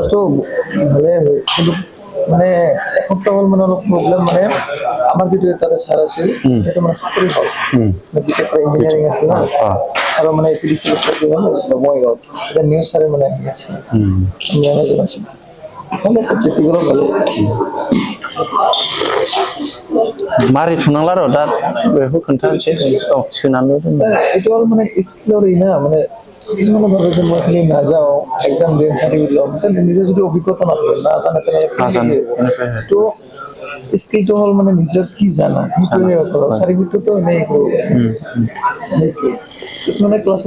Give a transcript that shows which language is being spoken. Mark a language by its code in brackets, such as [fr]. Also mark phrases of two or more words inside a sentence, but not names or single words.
[as] ভালে হৈছে কিন্তু মানে এসপ্তাহ হ'ল মানে অলপ প্ৰব্লেম মানে আমাৰ যিটো তাতে ছাৰ আছিল সেইটো মানে চাকৰি হ'ল ইঞ্জিনিয়াৰিং আছিল না আৰু মানে এপিডিচি বঙাইগাঁৱত এতিয়া নিউজ ছাৰে মানে আহি আছে মেনেজাৰ আছিল ভালে আছে প্ৰেক্টিকেলো ভালে [brx] मारै थुनांला र' दा बेखौ खोन्थानोसै सोनानै [as] এইটো হ'ল মানে স্কিলৰ না মানে কিছুমানে ভাবে যে মই খালি নাযাওঁ এক্সাম দিম চাৰ্টিফিকেট ল'ম নিজে যদি অভিজ্ঞতা নাথাকে নাজানো তো স্কিলটো হ'ল মানে নিজৰ কি জানা সেইটোৱে চাৰ্টিফিকেটটো এনেই কিছুমানে ক্লাছত